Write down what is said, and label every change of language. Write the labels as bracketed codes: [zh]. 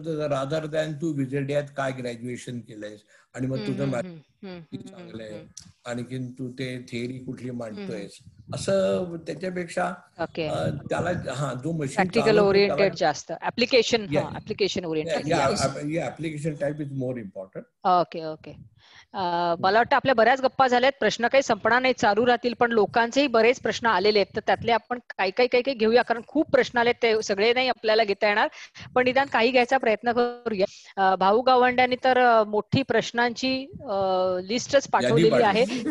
[en] rather than [mr] तू विजेडियात काय graduation केलंयस आणि मग तुझं चांगलंय आणखीन तू ते थिअरी कुठली मांडतोयस, असं त्याच्यापेक्षा त्याला जो मशीन [en] Practical oriented जास्त application oriented. Application type is more important. Okay. [mr] मला वाटतं आपल्या बऱ्याच गप्पा झाल्यात. प्रश्न काही संपणार नाही, चालू राहतील. पण लोकांचेही बरेच प्रश्न आलेले आहेत, तर त्यातले आपण काही घेऊया, कारण खूप प्रश्न आलेत. ते सगळे नाही आपल्याला घेता येणार, पण निदान काही घ्यायचा प्रयत्न करूया. भाऊ गावंड्यांनी तर मोठी प्रश्नांची लिस्टच पाठवलेली आहे.